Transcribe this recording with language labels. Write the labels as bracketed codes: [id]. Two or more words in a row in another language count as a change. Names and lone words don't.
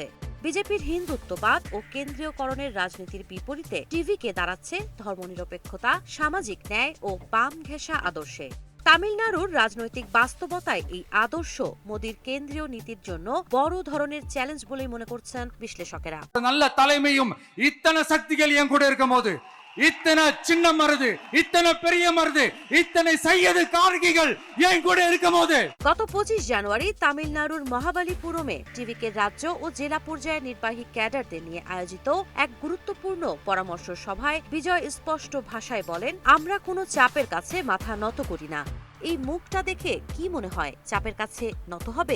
[bn] বিজেপির হিন্দুত্ববাদ ও কেন্দ্রীয়করণের রাজনীতির বিপরীতে টিভিকে দাঁড়াচ্ছে ধর্মনিরপেক্ষতা, সামাজিক ন্যায় ও বাম ঘেঁষা আদর্শে। তামিলনাড়ুর রাজনৈতিক বাস্তবতায় এই আদর্শ মোদীর কেন্দ্রীয় নীতির জন্য বড় ধরনের চ্যালেঞ্জ বলেই মনে করছেন বিশ্লেষকেরা। [ta] நல்ல தலைமையும் இத்தனை சக்திகள் என் கூட இருக்கும்போது, இத்தனை சின்னம் வருது, இத்தனை பெரிய வருது, இத்தனை சையது கார்கிகள் என் கூட இருக்கும்போது। [bn] গত ২৫ জানুয়ারি তামিলনাড়ুর মহাবালিপুরমে টিভিকে রাজ্য ও জেলা পর্যায়ে নির্বাহী ক্যাডারদের নিয়ে আয়োজিত এক গুরুত্বপূর্ণ পরামর্শ সভায় বিজয় স্পষ্ট ভাষায় বলেন, আমরা কোনো চাপের কাছে মাথা নত করি না। এই মুখটা দেখে কি মনে হয় চাপের কাছে নত হবে?